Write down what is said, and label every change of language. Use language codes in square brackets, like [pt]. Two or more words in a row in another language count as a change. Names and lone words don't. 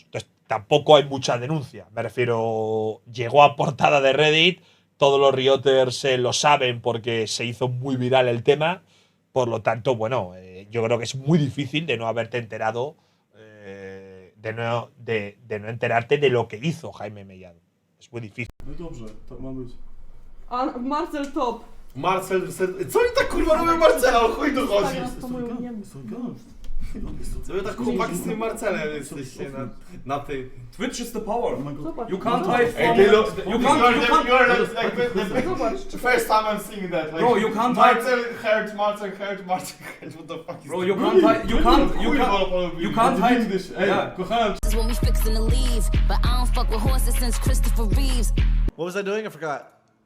[es] Entonces, tampoco hay mucha denuncia. Me refiero, llegó a portada de Reddit, todos los Rioters lo saben porque se hizo muy viral el tema. Por lo tanto, bueno, yo creo que es muy difícil de no haberte enterado, de no enterarte de lo que hizo Jaime Mellado. Es muy difícil. [pl] No dobrze, tak ma być. A Marcel top. Marcel, co oni tak kurwa robią Marcela? O chuj tu chodzi? Co wy tak chłopaki z tym Marcelem jesteście na tej... [en] Twitch is the power. You can't hide from... You can't... First time I'm seeing that. Like, bro, you can't hide... Marcel hurt, what the fuck is... Bro, you can't hide... You can't hide this. [pl] Ej, kochałem. [en] What was I doing? I forgot.